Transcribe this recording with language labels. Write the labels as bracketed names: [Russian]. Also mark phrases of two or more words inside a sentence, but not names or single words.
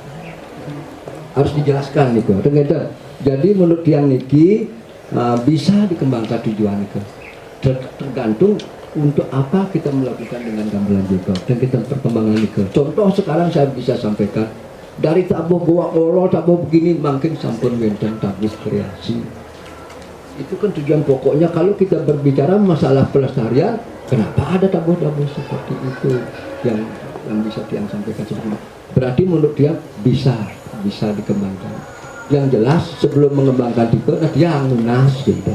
[Indonesian] Harus dijelaskan nih kok. Jadi menurut yang niki bisa dikembangkan tujuan itu. Tergantung untuk apa kita melakukan dengan gamelan jegok dan kita perkembangan itu. Contoh sekarang saya bisa sampaikan dari tabuh goa olo, tabuh begini makin [Balinese] sampun wenten [Indonesian] tabuh kreasi. Itu kan tujuan pokoknya. Kalau kita berbicara masalah pelestarian, kenapa ada tabuh-tabuh seperti itu yang bisa dia sampaikan seperti itu? Berarti menurut dia bisa dikembangkan. Yang jelas sebelum mengembangkan itu dia ngunas gitu.